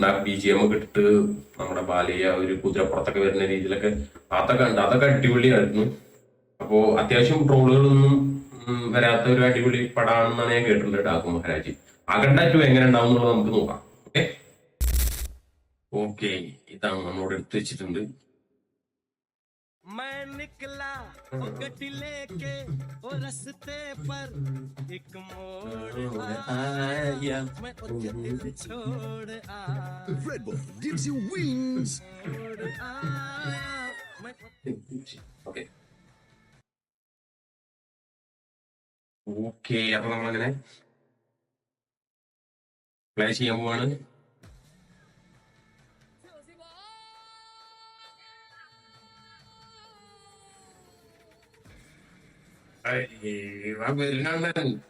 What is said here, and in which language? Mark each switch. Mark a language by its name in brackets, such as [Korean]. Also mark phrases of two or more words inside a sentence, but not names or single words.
[Malayalam] ആ BGM ഒക്കെ ഇട്ടിട്ട് നമ്മുടെ ബാലയ്യ ഒരു കുതിരപ്പുറത്തൊക്കെ വരുന്ന രീതിയിലൊക്കെ അതൊക്കെ ഉണ്ട്. അതൊക്കെ അടിപൊളിയായിരുന്നു. അപ്പോ അത്യാവശ്യം ട്രോളുകളൊന്നും വരാത്ത ഒരു അടിപൊളി പടമാണെന്നാണ് ഞാൻ കേട്ടിട്ടുണ്ട് ഡാക്കു മഹാരാജ്. അഖണ്ഡ 2 എങ്ങനെ ഉണ്ടാവും എന്നുള്ളത് നമുക്ക് നോക്കാം. [English] okay okay [Malayalam] ഇതാണ് നമ്മളോട് എടുത്തു വെച്ചിട്ടുണ്ട്. [Hindi] मैं निकला ओ गड्डी लेके ओ रस्ते पर एक मोड़ आया मैं उसके दिल छोड़ आया [English] Red Bull gives you wings. [Hindi] छोड़ आया मैं [English] okay okay [Malayalam] അപ്പൊ നമ്മളങ്ങനെ പ്ലേ ചെയ്യാൻ പോവാണ്. വരുന്നുണ്ട്.